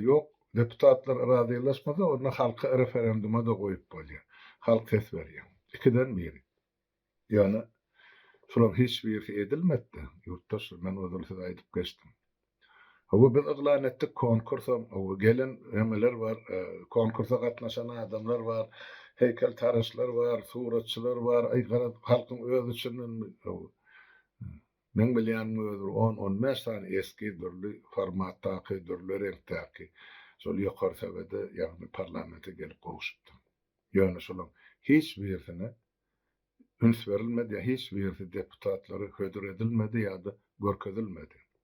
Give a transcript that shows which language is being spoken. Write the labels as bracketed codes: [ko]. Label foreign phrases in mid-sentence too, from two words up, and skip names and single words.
[tk] Ýok, deputatlar arazylaşmasa, onu halka referenduma da goýup bolýar. Halk ses berýär. Ikiden biri. Ýani şolar hiç bir edilmedi. Yurttaş men özüm size aýdyp geçdim. Hawa biz eglan etdik konkursa, gelen emeler var, konkursa gatnaşan adamlar var, heykel taraşlar var, suratçılar var, halkyň özü üçin men bilýän 10-15 [tr] tane eski [tk] dürli formatdaky, dürli renkdaky şol ýokary sebede ýagny parlamente gelip gowuşupdy. Ýöne şolar hiç birisine üns berilmedi, hiç birisi deputatlary hödür edilmedi ýa-da görkezilmedi.